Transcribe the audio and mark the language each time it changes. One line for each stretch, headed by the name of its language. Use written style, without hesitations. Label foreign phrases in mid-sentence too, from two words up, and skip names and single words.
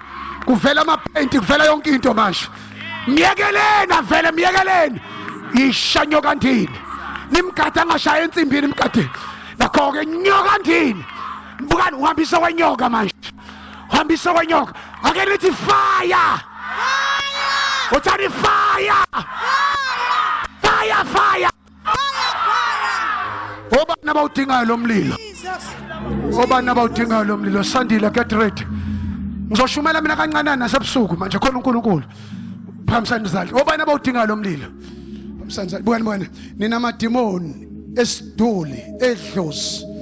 Zulu: Kuvela amapainti, kuvela yonke into manje. Miyekeleni. Ishanyoka ndini. Nimgada ngashaya ensimbini nimgadeni. Nakho ke nyoka ndini. Bukan uhambisa kwenyoka manje. Uhambisa kwenyoka. Ake nithi fire. Uthani fire. Fire. Obani abawudingayo lo mlilo. Obani abawudingayo lo mlilo.
English: Sandile get ready.
Zulu: Ngizoshumela mina kancane nasebusuku manje khona uNkulunkulu. Phamsani izandla. Obani abawudingayo lo mlilo. Phamsani izandla. Bukani. Nina madimoni esiduli, edlozi.